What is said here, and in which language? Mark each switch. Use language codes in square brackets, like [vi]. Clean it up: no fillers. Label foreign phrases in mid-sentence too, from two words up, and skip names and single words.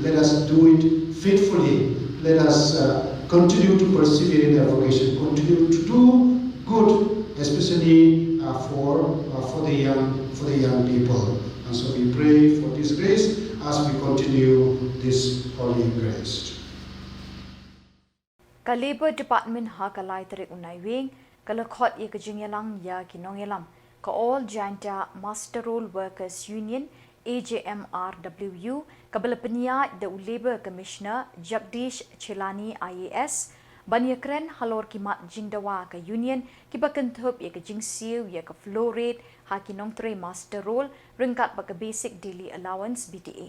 [en] Let us do it faithfully. Let us continue to persevere in our vocation, continue to do good, especially for the young people. And so we pray for this grace as we continue this holy grace. [kha] Ka Labor Department ha ka lai tarik Naiwieng, ka lakhot ya ka Jylla ya kinong yalam, ka All Jainta Master Roll Workers Union AJMRWU, ka balapania [en] the Labor Commissioner [kha] Jagdish Chelani IAS, Banyakren halor kimat jingdawa ka union kibakentup ya ka jingsiu ya ka [en] flow rate [kha] ha kinong tre [en] master roll [kha] ringkat ba ka [en] basic daily allowance [kha] BTA.